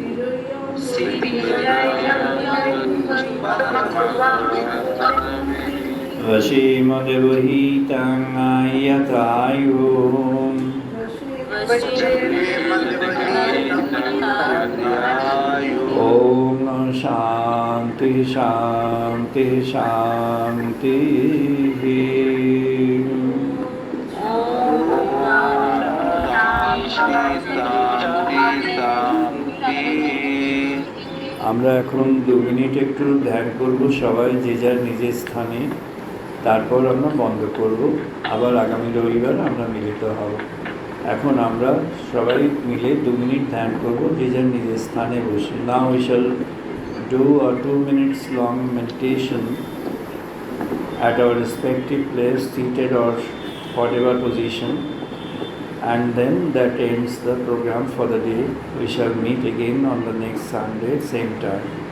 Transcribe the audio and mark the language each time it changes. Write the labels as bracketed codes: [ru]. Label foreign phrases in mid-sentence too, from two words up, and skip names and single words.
[sa] वशीमदेवहितं यथायुः ॐ शान्ति शान्ति शान्तिः [bn] আমরা এখন 2 মিনিট একটু ধ্যান করব সবাই যে যার নিজের স্থানে, তারপর আমরা বন্ধ করব। আবার আগামী রবিবার আমরা মিলিত হব। এখন আমরা সবাই মিলে 2 মিনিট ধ্যান করব যে যার নিজের স্থানে বসে। [en] Now we shall do a 2 minutes long meditation at our respective place, seated or whatever position, and then that ends the program for the day. We shall meet again on the next Sunday, same time.